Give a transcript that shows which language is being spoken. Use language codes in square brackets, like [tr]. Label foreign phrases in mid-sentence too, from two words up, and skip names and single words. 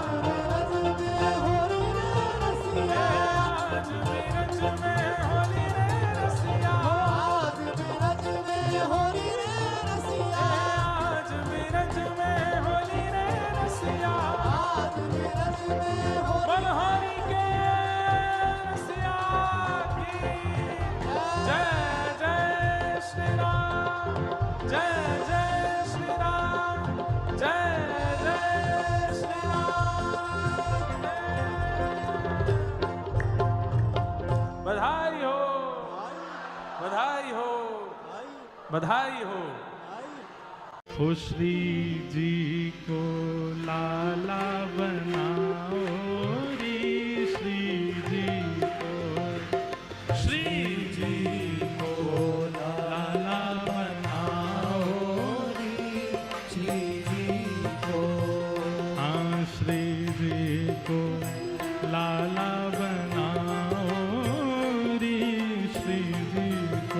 [bra] बीरज में होली रे रसिया, आज बीरज में होली रे रसिया, आज बीरज में होली रे रसिया, आज बीरज में होली रे रसिया, आज बीरज में बलहारी के रसिया की जय जय श्री राम, जय जय श्री राम, जय जय श्री राम। [hi] बधाई हो, बधाई हो, बधाई हो। [bra] ओ श्री जी को लाला बनाओ री, श्री जी को लाला बनाओ री, श्री जी को, हाँ श्री जी को लाला बनाओ री, श्री जी को,